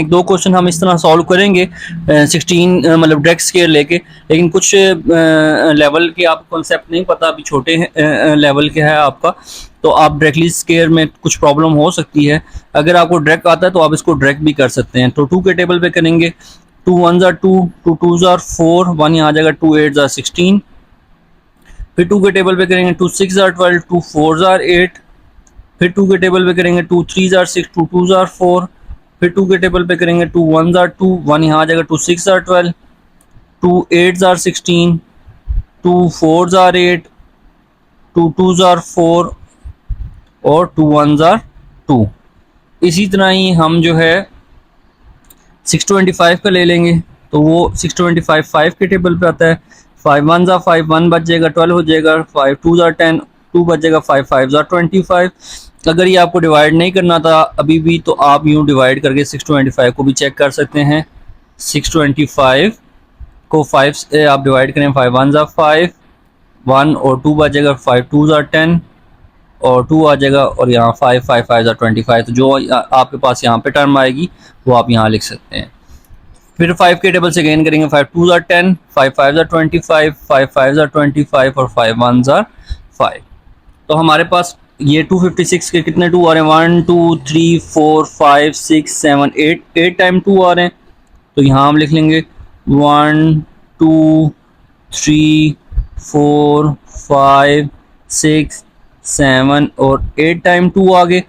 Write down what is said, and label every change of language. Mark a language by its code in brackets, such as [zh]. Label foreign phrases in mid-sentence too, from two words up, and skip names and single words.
[hi] एक दो क्वेश्चन हम इस तरह सॉल्व करेंगे 16 मतलब [en] direct square [hi] लेके, लेकिन कुछ लेवल के आप कॉन्सेप्ट नहीं पता, अभी छोटे लेवल के है आपका तो आप डायरेक्टली स्क्वायर में कुछ प्रॉब्लम हो सकती है। अगर आपको डायरेक्ट आता है तो आप इसको डायरेक्ट भी कर सकते हैं। तो 2 के टेबल पे करेंगे, [en] 2 1s are 2, 2 2s are 4, [hi] 1 यहाँ आ जाएगा, [en] 2 8s are 16। [hi] फिर 2 के टेबल पे करेंगे [en] 2 6s are 12, 2 4s are 8। [hi] फिर 2 के टेबल पे करेंगे [en] 2 3s are 6, 2 2s are 4। [hi] फिर 2 के टेबल पे करेंगे [en] 2 1s are 2, [hi] 1 यहाँ आ जाएगा, [en] 2 6s are 12, 2 8s are 16, 2 4s are 8, 2 2s are 4 [hi] और [en] 2 1s are 2। [hi] इसी तरह ही हम जो है 625 का ले लेंगे तो वो 625 5 के टेबल पे आता है। [en] 5 1s are 5, [hi] 1 बच जाएगा, 12 हो जाएगा, [en] 5 2s are 10, [hi] 2 बच जाएगा, [en] 5 5s are 25। [hi] अगर ये आपको डिवाइड नहीं करना था अभी भी तो आप यूँ डिवाइड करके 625 को भी चेक कर सकते हैं। 625 को 5 से आप डिवाइड करें, [en] 5 1s are 5, [hi] 1 और 2 बच जाएगा, [en] 5 2s are 10 [hi] और 2 आ जाएगा और यहाँ [en] 5 5 5s are 25। [hi] तो जो आपके पास यहाँ पे टर्म आएगी वो आप यहाँ लिख सकते हैं। फिर 5 के टेबल से गेन करेंगे, [en] 5 2s are 10, 5 5s are 25, 5 5s are 25 [hi] और [en] 5 1s are 5। [hi] तो हमारे पास ये 256 के कितने 2 आ रहे हैं, 1 2 3 4 5 6 7 8, 8 टाइम 2 आ रहे हैं। तो यहाँ हम लिख लेंगे 1 2 3 4 5 6 7 और 8 टाइम 2 आ गए।